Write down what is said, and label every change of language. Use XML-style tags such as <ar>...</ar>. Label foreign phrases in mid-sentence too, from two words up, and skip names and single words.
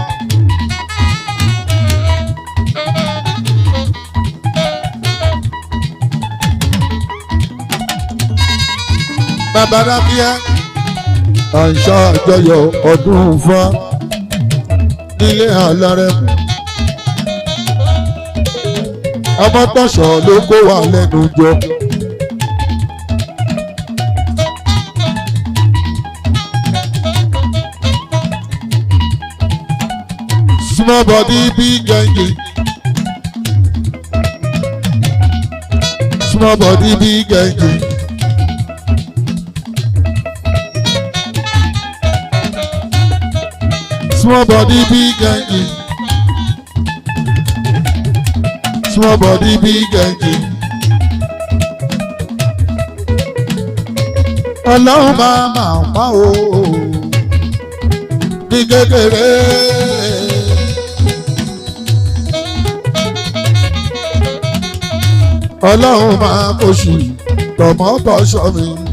<yo>bàbá rábíà à ń ṣàjọyọ̀ ọdún Ifá nílé Alárẹ̀mú. ọmọ tọ̀sọ̀ ló kó wa lẹ́nu jọ.</yo> <en>Small body big engine. Small body big engine. Small body big engine. Small body big engine.</en> <yo>Ọlọ́run máa pa o ní kékeré. Ọlọ́run máa kóṣù tọmọtọ sọ mi.</yo>